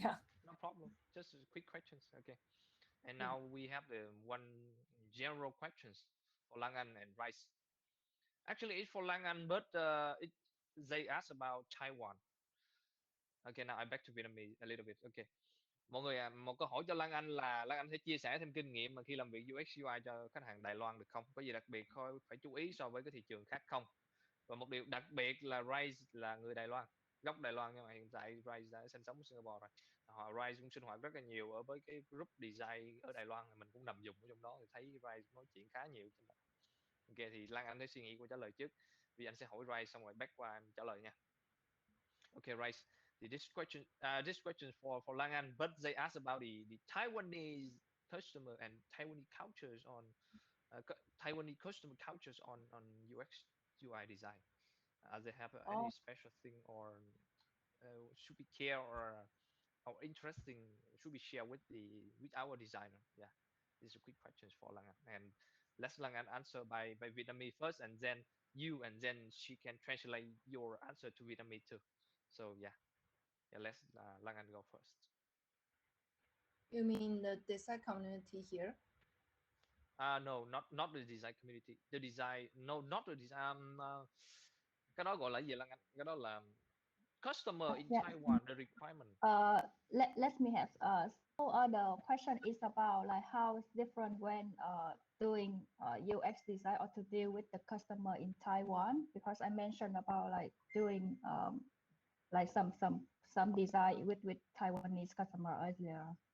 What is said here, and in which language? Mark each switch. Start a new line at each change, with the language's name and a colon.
English: yeah. No problem. Just quick questions. Okay. And now we have the one general questions for Lang An and Rice. Actually, it's for Lang An, but they ask about Taiwan. Okay, now I back to Vietnamese a little bit. Okay.
Vietnamese: Mọi người, một câu hỏi cho Lan Anh là Lan Anh sẽ chia sẻ thêm kinh nghiệm mà khi làm việc UX UI cho khách hàng Đài Loan được không? Có gì đặc biệt phải chú ý so với cái thị trường khác không? Và một điều đặc biệt là Rise là người Đài Loan, gốc Đài Loan, nhưng mà hiện tại Rise đã sinh sống ở Singapore rồi. Rise cũng sinh hoạt rất là nhiều ở với cái group design ở Đài Loan, mình cũng nằm dùng ở trong đó thì thấy Rise nói chuyện khá nhiều. Ok, thì Lan Anh thấy suy nghĩ của trả lời trước, vì anh sẽ hỏi Rise xong rồi back qua anh trả lời nha.
English: Okay, Rise. This question for Lang An, but they ask about the Taiwanese customer and Taiwanese cultures on Taiwanese customer cultures on UX UI design. They have any special thing or should be care or interesting should be shared with our designer? Yeah, these are quick questions for Lang An, and let's Lang An answer by Vietnamese first, and then you, and then she can translate your answer to Vietnamese too. So yeah. Yeah, let's Lang An go first. You mean the design community here? No, not the design community. The design, no, not the design.
Vietnamese: Cái đó gọi là gì Lan Anh? Cái đó là
English: customer in Yeah. Taiwan, the requirement? Let me have the question is about like how it's different when doing UX design or to deal with the customer in Taiwan, because I mentioned about like doing like some design with Taiwanese customer earlier.